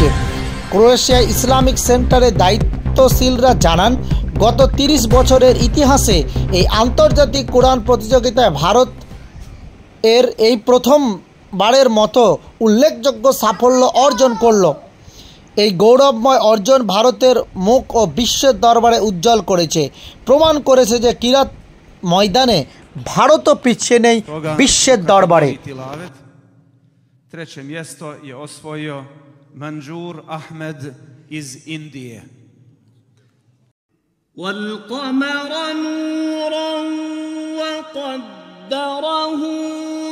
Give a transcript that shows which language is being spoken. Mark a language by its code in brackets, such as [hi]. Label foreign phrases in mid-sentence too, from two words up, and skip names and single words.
[bn] ক্রোয়েশিয়া ইসলামিক সেন্টারের দায়িত্বশীলরা জানান, গত ৩০ বছরের ইতিহাসে এই আন্তর্জাতিক কোরআন প্রতিযোগিতায় ভারত এর এই প্রথমবারের মতো উল্লেখযোগ্য সাফল্য অর্জন করল। এই গৌরবময় অর্জন ভারতের মুখ ও বিশ্বের দরবারে উজ্জ্বল করেছে, প্রমাণ করেছে যে কিরাত ময়দানে ভারতও পিছিয়ে নেই বিশ্বের দরবারে। [hr] Treće mjesto je osvojio Manjur Ahmed iz Indije. [ar] والقمر نورا وقدره